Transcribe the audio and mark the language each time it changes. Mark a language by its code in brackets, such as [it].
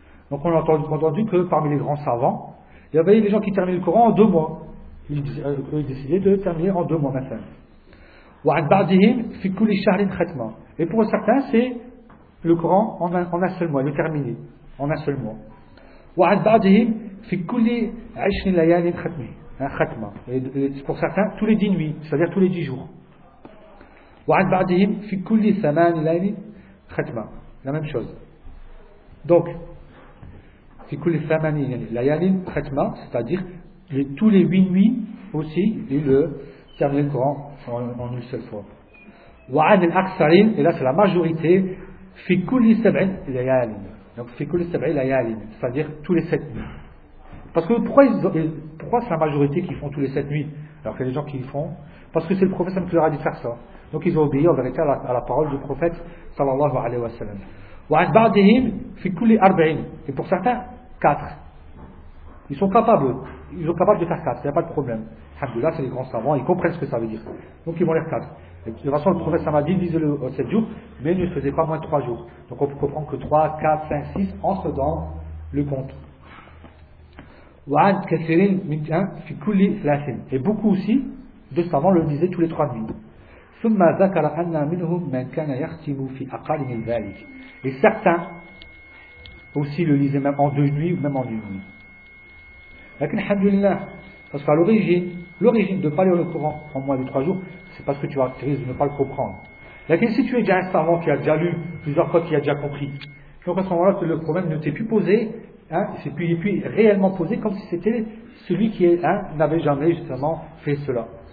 [fr] Donc on a entendu que parmi les grands savants, il y avait des gens qui terminaient le Coran en deux mois. Ils décidaient de terminer en deux mois maintenant. [ar] وعن بعضهم في كل شهر ختمة. [fr] Et pour certains, c'est le Coran en un seul mois, le terminer en un seul mois. [ar] وعن بعضهم في كل عشر ليال ختمة. ختمة. [fr] Et pour certains, tous les 10 nuits, c'est-à-dire tous les 10 jours. [ar] وعن بعضهم في كل ثمان ليال ختمة. [fr] La même chose. Donc, [ar] في كل ثمان ليال ختمة, [fr] c'est-à-dire tous les 8 nuits aussi, il le termine le Coran en une seule fois. [ar] وعن الأكثرين, [fr] et là c'est la majorité, [ar] في كل سبع ليال. [fr] Donc, [ar] في كل سبع ليال, [fr] c'est-à-dire tous les 7 nuits. Parce que pourquoi c'est la majorité qui font tous les 7 nuits, alors qu'il y a des gens qui font? Parce que c'est le prophète qui leur a dit de faire ça. Donc ils ont obéi en vérité à la parole du prophète sallallahu alayhi wa sallam. [ar] وعن بعضهم في كل 40. [fr] Et pour certains, 4. Ils sont capables. Ils sont capables de faire 4. Il n'y a pas de problème. Alhamdulillah, c'est les grands savants. Ils comprennent ce que ça veut dire. Donc ils vont lire 4. De toute façon, le prophète m'a dit, lisez-le 7 jours, mais ne faisait pas moins de 3 jours. Donc on comprend que 3, 4, 5, 6 entrent dans le compte. [ar] وعن كثيرين من في كل 30. [fr] Et beaucoup aussi de savants le disaient tous les 3 nuits. [ar] ثم ذكر أن منهم من كان يختم في أقل من ذلك. [fr] Et certains aussi le lisaient même en deux nuits ou même en une nuit. [ar] لكن الحمد لله, [fr] parce qu'à l'origine de ne pas lire le Coran en moins de 3 jours, c'est parce que tu risques de ne pas le comprendre. لكن si tu es déjà un savant qui a déjà lu plusieurs fois, qui a déjà compris, donc à ce moment-là que le problème ne t'est plus posé, hein, c'est puis réellement posé comme si c'était celui qui est, hein, n'avait jamais justement fait cela.